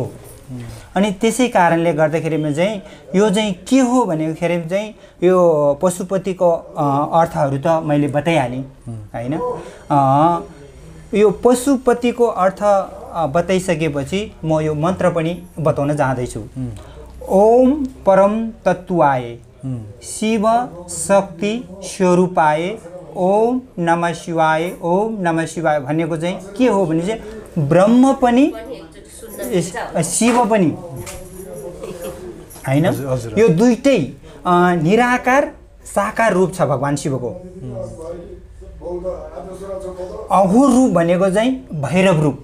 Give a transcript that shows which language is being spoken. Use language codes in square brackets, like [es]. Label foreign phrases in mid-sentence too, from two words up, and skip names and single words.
[ne] अनि त्यसै कारणले गर्दाखेरिमा चाहिँ यो चाहिँ के हो भनेखेरि चाहिँ यो पशुपतिको अर्थहरू त मैले बताइहालेँ हैन। यो पशुपतिको अर्थ बताइसकेपछि म यो मन्त्र पनि बताउन जाँदैछु। [sa] ओम परम तत्वाय शिव शक्ति स्वरूपाय ओम नमः शिवाय [ne] ओम नमः शिवाय भनेको चाहिँ के हो भने चाहिँ ब्रह्म पनि शिव पनि हैन। यो दुईटै निराकार साकार रूप छ भगवान शिवको। अघोर रूप भनेको चाहिँ भैरव रूप।